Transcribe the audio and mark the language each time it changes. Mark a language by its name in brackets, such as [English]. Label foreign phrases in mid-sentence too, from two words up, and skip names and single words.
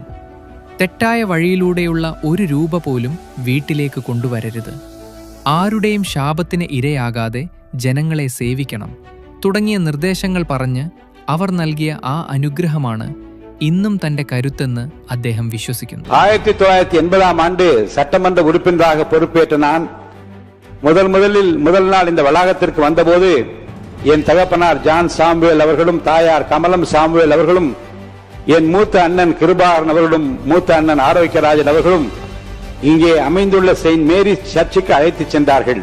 [Malayalam] തെറ്റായ വഴിയിലൂടെയുള്ള ഒരു രൂപ പോലും വീട്ടിലേക്ക് കൊണ്ടുവരരുത്. ആരുടെയും ശാപത്തിന് ഇരയാകാതെ ജനങ്ങളെ സേവിക്കണം തുടങ്ങിയ നിർദ്ദേശങ്ങൾ പറഞ്ഞ് അവർ നൽകിയ ആ അനുഗ്രഹമാണ് ഇന്നും തന്റെ കരുത്തെന്ന് അദ്ദേഹം വിശ്വസിക്കുന്നു. [Tamil] 1980-ஆம் ஆண்டு சட்டமன்ற உறுப்பினராக பொறுப்பேற்ற நான் முதல் நாள் இந்த வளாகத்திற்கு வந்தபோது என் தகப்பனார் ஜான் சாமுவேல் அவர்களும் தாயார் கமலம் சாமுவேல் அவர்களும் என் மூத்த அண்ணன் கிருபாரன் அவர்களும் மூத்த அண்ணன் ஆரோக்கியராஜன் அவர்களும் இங்கே அமைந்துள்ள செயின்ட் மேரிஸ் சர்ச்சுக்கு அழைத்து சென்றார்கள்.